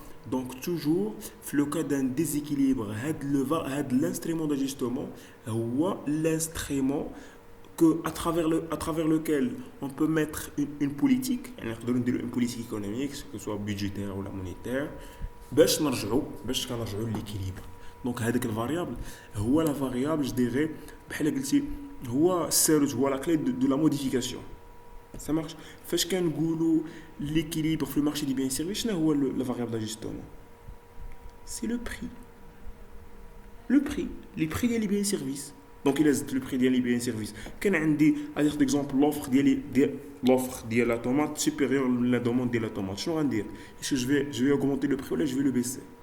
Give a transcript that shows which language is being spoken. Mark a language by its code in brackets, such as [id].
[fr] Donc, toujours, le cas d'un déséquilibre, l'instrument d'ajustement, l'instrument à travers lequel on peut mettre une politique, une politique économique, que ce soit budgétaire ou la monétaire, [ar] باش كنرجعوا ليكيليبر. دونك هذاك الفاريابل هو لا فاريابل جو ديغي بحال قلتي هو الساروت هو لا كلي دو لا موديفيكاسيون. [fr] Ça marche. [ar] فاش كنقولوا [fr] l'équilibre [ar] في المارشي دي بيان سيرفيس شنو هو [fr] la variable d'ajustement? C'est le prix. Le prix, les prix [ar] ديال [fr] les biens services. Donc il a le prix ديال les biens services. [ar] كان عندي [fr] à titre d'exemple l'offre [ar] ديال [fr] la tomate supérieure à la demande de la tomate. [ar] شنو غندير؟ [fr] Est-ce que je vais augmenter le prix ou là je vais le baisser?